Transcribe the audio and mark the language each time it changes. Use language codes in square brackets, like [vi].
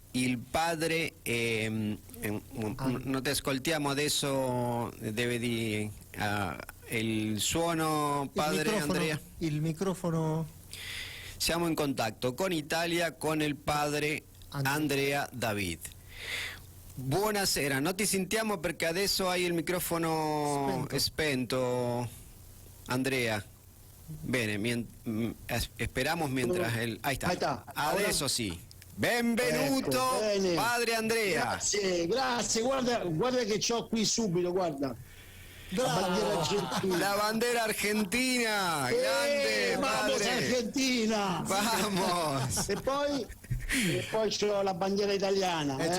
[it] Il padre, non ti ascoltiamo adesso, deve dire il suono, padre Andrea. Il microfono. Siamo in contatto con Italia, con il padre Andrea David. Buonasera, non ti sentiamo perché adesso hai il microfono spento, Andrea. Bene, [es] esperamos mientras él... Ahí está. [it] Adesso sì. Benvenuto, ecco, padre Andrea. Grazie, guarda che c'ho qui subito, guarda. La bandiera argentina. [es] La bandera argentina, grande vamos padre. Argentina. Vamos. [it] E poi c'ho la bandiera italiana.